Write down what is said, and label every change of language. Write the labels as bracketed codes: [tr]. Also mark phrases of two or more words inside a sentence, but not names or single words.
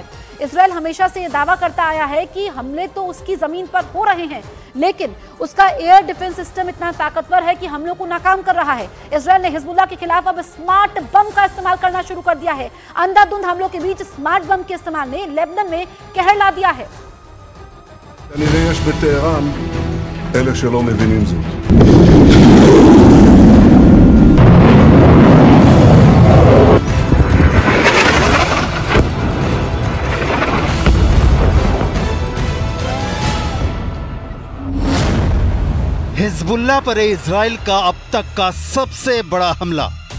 [hi] इजराइल हमेशा से यह दावा करता आया है कि हमले तो उसकी जमीन पर हो रहे हैं, लेकिन उसका [en] air defense system [hi] इतना ताकतवर है कि हमलों को नाकाम कर रहा है। इजराइल ने हिजबुल्लाह के खिलाफ अब [en] smart bomb [hi] का इस्तेमाल करना शुरू कर दिया है। अंधाधुंध हमलों के बीच [en] smart bomb [hi] के इस्तेमाल ने लेबनान में कहर ला दिया है। [he] כנראה יש בטהרן אלה שלא מבינים זאת. [hi] हिजबुल्लाह पर इजराइल का अब तक का सबसे बड़ा हमला।